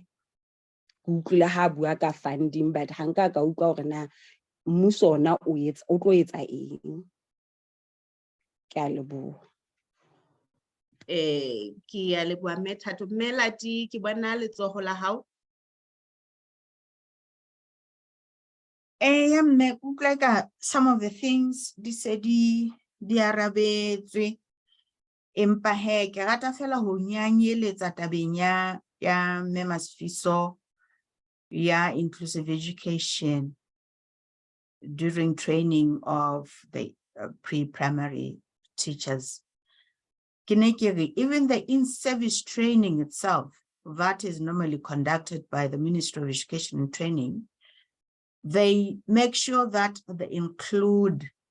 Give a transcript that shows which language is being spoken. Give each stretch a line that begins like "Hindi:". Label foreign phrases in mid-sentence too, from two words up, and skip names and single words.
Southern Sotho: Ke utlwile ha bua ka funding, but ha nka ka utlwa hore na mmuso ona o tlo etsa eng. Ke a leboha. Ke a leboha mme Thato. Mme Lati ke bona letsoho la hao. Yeah, mme kutlwa ka
English: some of the things
Southern Sotho: di se di arabetswe, empa he ke rata fela ho nyanyeletsa tabeng ya mme Masfiso ya
English: inclusive education during training of the pre-primary teachers. Even the in-service training itself, that is normally conducted by the Ministry of Education and Training, they make sure that they include